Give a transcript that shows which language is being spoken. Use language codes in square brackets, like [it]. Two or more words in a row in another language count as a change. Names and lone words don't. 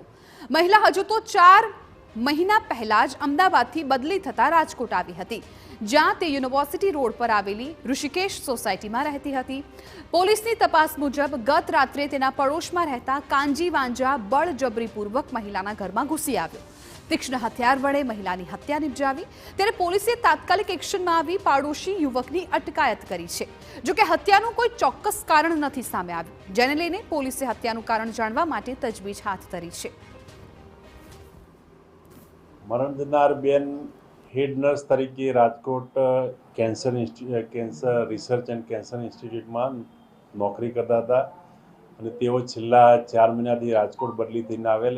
[gu] મહિલા હજુ તો 4 મહિના પહેલા જ અમદાવાદથી બદલી થતા રાજકોટ આવી હતી, જ્યાં તે યુનિવર્સિટી રોડ પર આવેલી ઋષિકેશ સોસાયટીમાં રહેતી હતી। પોલીસની તપાસ મુજબ ગત રાત્રે તેના પડોશમાં રહેતા કાંજી વાંજા બળજબરીપૂર્વક મહિલાના ઘરમાં ઘૂસી આવ્યો। તીક્ષ્ણ હથિયાર વડે મહિલાની હત્યા નિપજાવી ત્યારે પોલીસે તાત્કાલિક एक्शનમાં આવી પાડોશી યુવકની અટકાયત કરી છે। જો કે હત્યાનું કોઈ ચોક્કસ કારણ નથી સામે આવ્યું, જેને લઈને પોલીસે હત્યાનું કારણ જાણવા માટે તજવીજ હાથ ધરી છે। મરણ જનાર બેન હેડ નર્સ તરીકે રાજકોટ કેન્સર રિસર્ચ એન્ડ કેન્સર ઇન્સ્ટિટ્યૂટમાં નોકરી કરતા હતા અને તેઓ છેલ્લા 4 મહિનાથી રાજકોટ બદલી થઈને આવેલ।